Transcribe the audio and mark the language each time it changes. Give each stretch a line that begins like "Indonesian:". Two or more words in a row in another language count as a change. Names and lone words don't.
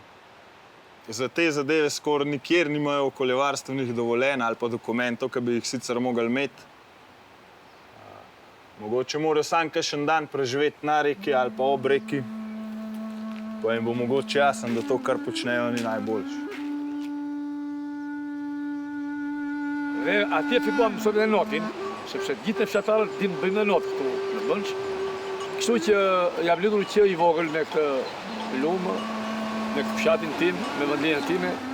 Slovenian: Za te zadeve skoraj nikjer nimajo okoljevarstvenih dovoljenj ali pa dokumentov, ki bi jih sicer mogli imeti. Mogoče morajo sam kakšen dan preživeti na reki ali pa ob reki, pa jim bo mogoče jasno, da to, kar počnejo, ni najboljše.
Albanian: Atje fillon sot në notin, sepse gjithë fshatarët din bëjmë në not këtu në Bënç. Kështu që jam lidhur që i vogël me këtë lumë, me fshatin tim, me vendinën time.